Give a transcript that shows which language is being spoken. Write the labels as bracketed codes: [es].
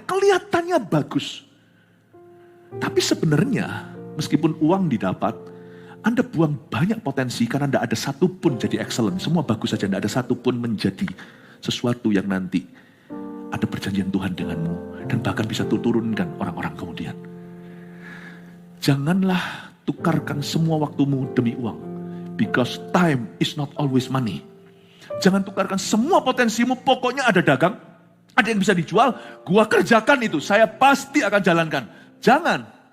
[id] Kelihatannya bagus. Tapi sebenarnya meskipun uang didapat, Anda buang banyak potensi karena tidak ada satupun jadi excellent. Semua bagus saja, tidak ada satupun menjadi sesuatu yang nanti ada perjanjian Tuhan denganmu. Dan bahkan bisa turunkan orang-orang kemudian. Janganlah tukarkan semua waktumu demi uang. [en] Because time is not always money. [id] Jangan tukarkan semua potensimu, pokoknya ada dagang, ada yang bisa dijual, gua kerjakan itu, saya pasti akan jalankan. Jangan.